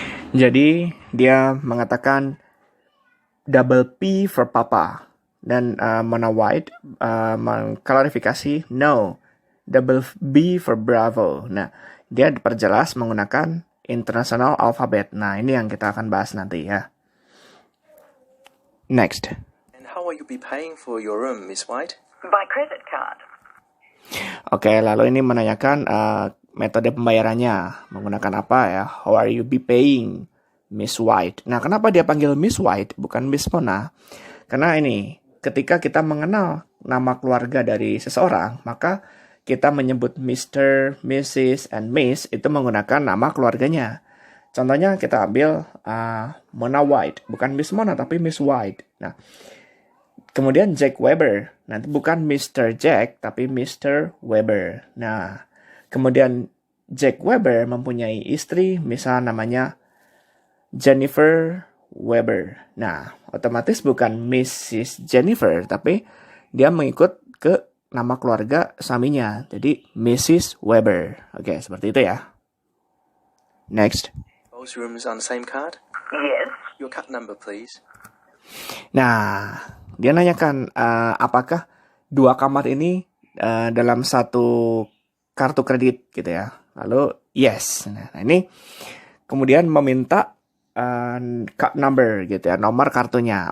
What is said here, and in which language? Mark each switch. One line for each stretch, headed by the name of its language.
Indonesian: Jadi dia mengatakan
English: double P for papa.
Indonesian: Dan Mona White mengklarifikasi
English: no, double B for Bravo.
Indonesian: Nah, dia diperjelas menggunakan international alphabet. Nah, ini yang kita akan bahas nanti ya.
English: Next. And how will you be paying for your room, Miss White? By credit card.
Indonesian: Oke, lalu ini menanyakan metode pembayarannya. Menggunakan apa ya?
English: How are you be paying, Miss White?
Indonesian: Nah, kenapa dia panggil Miss White, bukan Miss Mona? Karena ini, ketika kita mengenal nama keluarga dari seseorang, maka kita menyebut Mr., Mrs., and Miss itu menggunakan nama keluarganya. Contohnya kita ambil Mona White, bukan Miss Mona tapi Miss White. Nah, kemudian Jack Weber, nanti bukan Mr. Jack tapi Mr. Weber. Nah, kemudian Jack Weber mempunyai istri, misal namanya Jennifer Weber. Nah, otomatis bukan Mrs. Jennifer, tapi dia mengikut ke nama keluarga suaminya. Jadi, Mrs. Weber. Oke, seperti itu ya. Next.
English: Both rooms on the same card? Yes. Your card number, please.
Indonesian: Nah, dia nanyakan apakah dua kamar ini dalam satu kartu kredit gitu ya. Lalu, yes. Nah, ini kemudian meminta card number gitu ya, nomor kartunya.